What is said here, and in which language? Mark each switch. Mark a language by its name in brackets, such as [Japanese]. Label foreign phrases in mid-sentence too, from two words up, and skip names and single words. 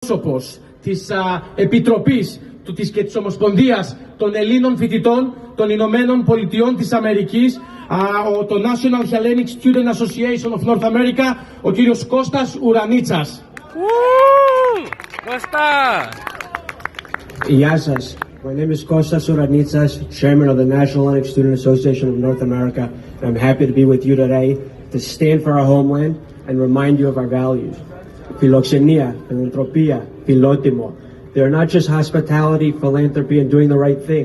[Greek] Πρόσωπος της Επιτροπής και της Ομοσπονδίας των Ελλήνων Φοιτητών των Ηνωμένων Πολιτειών της Αμερικής, το [English] National Hellenic Student Association of North America, [Greek] ο κύριος Κώστας Ουρανίτσας. Κώστα! Γεια σας. [English] My name is Konstantinos Ouranitsas, Chairman of the National Hellenic Student Association of North America, and I'm happy to be with you today to stand for our homeland and remind you of our values. [Greek] Φιλοξενία, φιλανθρωπία, φιλότιμο. [English] They're not just hospitality, philanthropy, and doing the right thing.